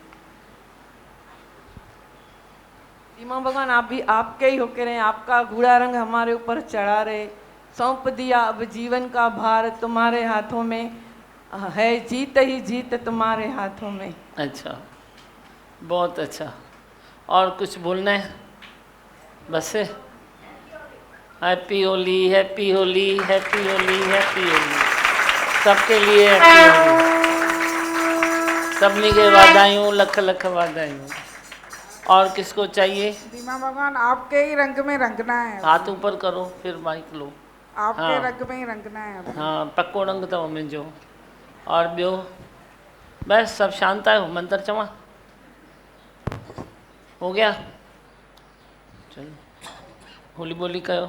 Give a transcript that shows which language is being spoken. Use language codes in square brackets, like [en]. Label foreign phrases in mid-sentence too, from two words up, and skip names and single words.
[hi] दीमा भगवान आप भी आपके ही होके रहे, आपका गूढ़ा रंग हमारे ऊपर चढ़ा रहे। सौंप दिया अब जीवन का भार तुम्हारे हाथों में है, जीत ही जीत तुम्हारे हाथों में। अच्छा, बहुत अच्छा। और कुछ बोलना है? [en] बस happy holi, happy holi, happy holi, happy holi. [hi] सबके लिए [en] happy holi. [sd] सबनी के वाधायूं, लख लख वाधायूं। [hi] और किसको चाहिए? दीमा भगवान आपके ही रंग में रंगना है। हाथ ऊपर करो, फिर माइक लो। आपके हाँ। रंग में ही रंगना है अभी। हाँ, [sd] पक्को रंग अथव मुंहिंजो। और ॿियो बस सब शांत आहियो? मंत्र चवां? [hi] हो गया? चलो होली बोली कयो।